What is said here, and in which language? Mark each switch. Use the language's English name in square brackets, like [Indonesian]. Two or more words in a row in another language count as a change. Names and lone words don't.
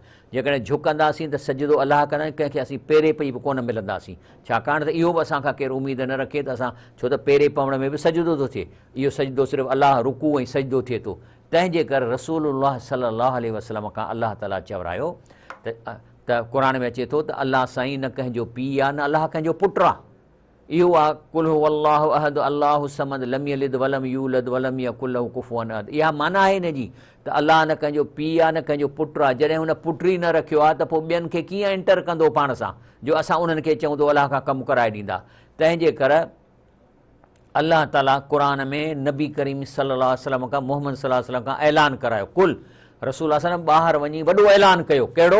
[Sindhi] जेकॾहिं झुकंदासीं त सजदो अलाह कंदा, कंहिंखे असीं पेरे पई बि कोन मिलंदासीं, छाकाणि त इहो बि असांखां केरु उमेद न रखे त असां, छो त पेरे पवण में बि सजदो थो थिए, इहो सजदो सिर्फ़ु अलाह रुकू ऐं सजदो थिए थो। तंहिंजे करे रसूलुल्लाह [Arabic] صلى الله عليه وسلم [Sindhi] खां अलाह ताला चवरायो त क़ुर में अचे थो त अलाह साईं न कंहिंजो पीउ आहे, न अलाह कंहिंजो पुटु आहे। इहो आहे [Arabic] قل هو الله أحد الله الصمد لم يلد ولم يولد ولم يكن له كفوا أحد. [Sindhi] इहा माना आहे हिन जी त अलाह न कंहिंजो पीउ आहे, न कंहिंजो पुटु आहे। जॾहिं हुन पुटु ई न रखियो आहे त पोइ ॿियनि खे कीअं एंटर कंदो पाण सां, जो असां उन्हनि खे चऊं त अलाह खां कमु कराए ॾींदा। तंहिंजे करे अलाह ताला क़ुर में नबी करीम [Arabic] صلى الله عليه وسلم [Sindhi] खां, मोहम्मद [Arabic] صلى الله عليه وسلم [Sindhi] खां ऐलान करायो, कुल रसूल [Arabic] صلى الله عليه وسلم [Sindhi] ॿाहिरि वञी वॾो ऐलान कयो, कहिड़ो?